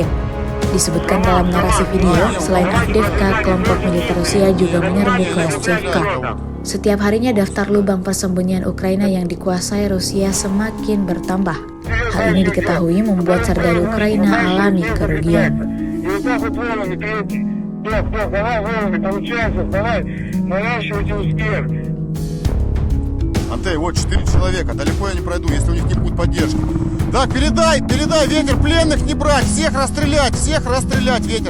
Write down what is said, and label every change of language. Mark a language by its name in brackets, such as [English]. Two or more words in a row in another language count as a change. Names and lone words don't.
[Indonesian] Disebutkan dalam narasi video, selain Avdiivka, kelompok militer Rusia juga menyerbu Klashchiivka. Setiap harinya daftar lubang persembunyian Ukraina yang dikuasai Rusia semakin bertambah. Hal ini diketahui membuat serdadu Ukraina alami kerugian. [Russian] Антей, вот 4 человека, далеко я не пройду, если у них не будет поддержки. Так, передай, ветер, пленных не брать, всех расстрелять, ветер.